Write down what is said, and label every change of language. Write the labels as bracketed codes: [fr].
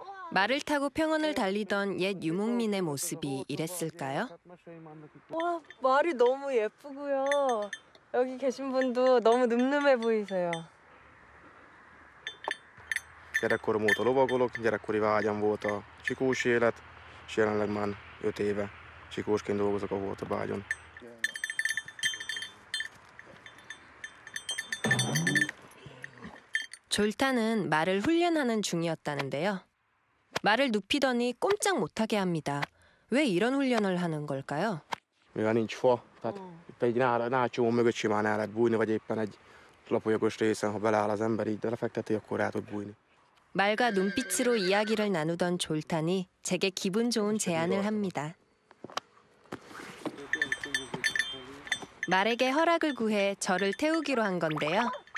[ko] 말을 타고 평원을 달리던 옛 유목민의 모습이 이랬을까요? 와, 말이 너무 예쁘고요. 여기 계신 분도 너무 늠름해 보이세요. [hu] Gyerekkori óta lovagolok, gyerekkori vágyam volt a csikós élet, és jelenleg már 5 éve csikósként dolgozok a Hortobágyon. [ko] 졸타는 말을 훈련하는 중이었다는데요. 말을 눕히더니 꼼짝 못하게 합니다. 왜 이런 훈련을 하는 걸까요? [hu] Mivel nincs fa, tehát egy nácsó mögött simán el lehet bújni, vagy éppen egy lapolyagos részen, ha beleáll az ember így lefekteti, akkor el tud bújni. [ko] 말과 눈빛으로 이야기를 나누던 졸탄이 제게 기분 좋은 제안을 합니다. 말에게 허락을 구해 저를 태우기로 한 건데요.